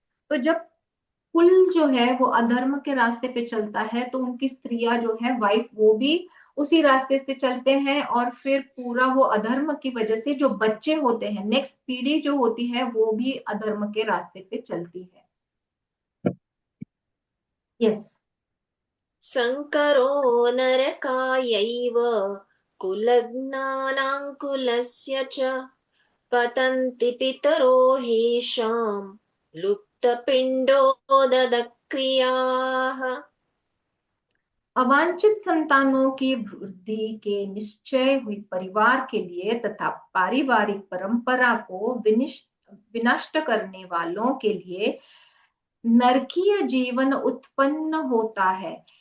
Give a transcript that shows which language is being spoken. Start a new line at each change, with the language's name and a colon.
Hindi: तो जब कुल जो है वो अधर्म के रास्ते पे चलता है तो उनकी स्त्रियां जो है वाइफ, वो भी उसी रास्ते से चलते हैं, और फिर पूरा वो अधर्म की वजह से जो बच्चे होते हैं, नेक्स्ट पीढ़ी जो होती है, वो भी अधर्म के रास्ते पे चलती है।
English: यस
Sanskrit: संकरो नरकायैव कुलज्ञानां कुलस्य च पतन्ति पितरो ह्येषां लुप्तपिण्डोदकक्रियाः।
Hindi: अवांछित संतानों की वृद्धि के निश्चय हुई परिवार के लिए तथा पारिवारिक परंपरा को विनष्ट करने वालों के लिए नरकीय जीवन उत्पन्न होता है।